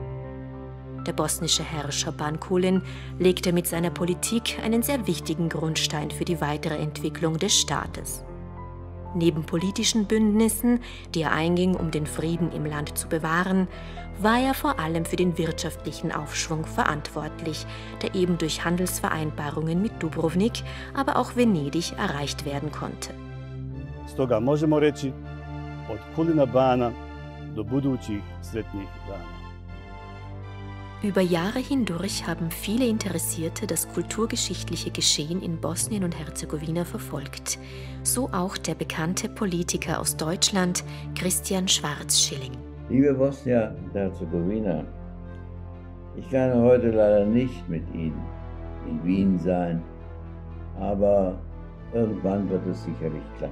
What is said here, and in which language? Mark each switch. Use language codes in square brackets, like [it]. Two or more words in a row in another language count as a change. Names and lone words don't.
[de] Der bosnische Herrscher Ban Kulin legte mit seiner Politik einen sehr wichtigen Grundstein für die weitere Entwicklung des Staates. Neben politischen Bündnissen, die er einging, um den Frieden im Land zu bewahren, war er vor allem für den wirtschaftlichen Aufschwung verantwortlich, der eben durch Handelsvereinbarungen mit Dubrovnik, aber auch Venedig erreicht werden konnte. [bs] Stoga možemo reći, od Kulina Bana do budućih sretnih dana. [de] Über Jahre hindurch haben viele Interessierte das kulturgeschichtliche Geschehen in Bosnien und Herzegowina verfolgt. So auch der bekannte Politiker aus Deutschland, Christian Schwarz-Schilling. Liebe Bosnien und Herzegowina, ich kann heute leider nicht mit Ihnen in Wien sein, aber irgendwann wird es sicherlich klappen.